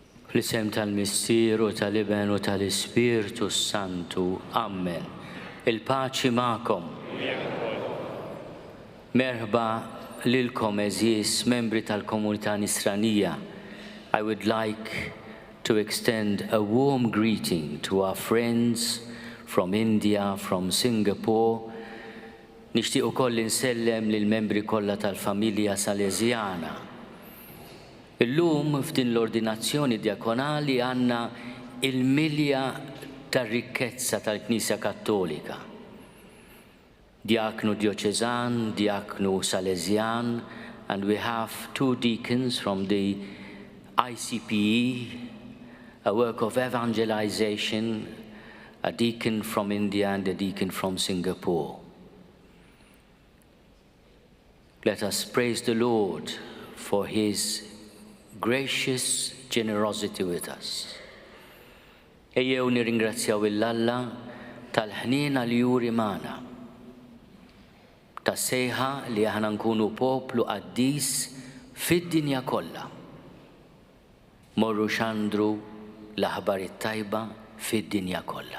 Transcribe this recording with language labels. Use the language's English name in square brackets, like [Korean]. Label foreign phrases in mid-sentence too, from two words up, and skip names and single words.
[Maltese] L-isem tal-Missieru tal-Iben u tal-Ispirtu Santu. Amen. Il-paċi ma'kom. Merħba lilkom eżis membri tal-Komunità Nisranija. [English] I would like to extend a warm greeting to our friends from India, from Singapore. [Maltese] Nixtieq ukoll insellem lil membri kollha tal-familja Salesiana. Illum f'din l-ordinazzjoni diakonali għandna il-milja tar-rikkezza tal-Knisja Kattolika. Diaknu Diocesan, Diaknu Salesian, [English] and we have 2 deacons from the ICPE, a work of evangelization, a deacon from India and a deacon from Singapore. Let us praise the Lord for His gracious generosity with us. [Maltese] Ejjew nirringrazzjaw il-Alla tal-ħniena li juri magħna, tas-sejħa li aħna nkunu poplu qaddis fid-dinja kollha. Morru xandru l-aħbar it-tajba fid-dinja kollha.